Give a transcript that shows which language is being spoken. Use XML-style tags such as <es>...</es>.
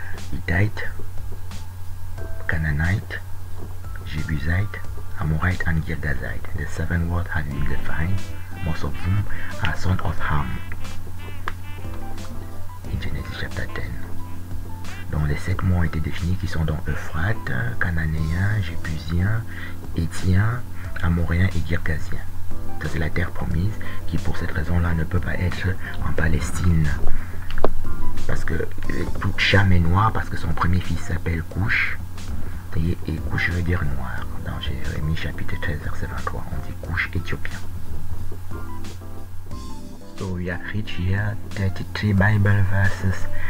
<en>Hittite, Canaanite, Jebusite, Amorite, and Girgazite. The 7 words have been defined. Most of them are sons of Ham in Genesis chapter 10.</en> <fr>Donc les 7 mots ont été définis qui sont donc Euphrate, Cananéen, Jébusien, Héthien, Amoréen et Girgazien. Ça c'est la terre promise qui pour cette raison-là ne peut pas être en Palestine. Parce que toute Cham est noire parce que son premier fils s'appelle Couche. Et Couche veut dire noir. Dans Jérémie chapitre 13 verset 23, on dit Couche éthiopien.</fr> <en>So we have reached here 33 Bible verses.</en>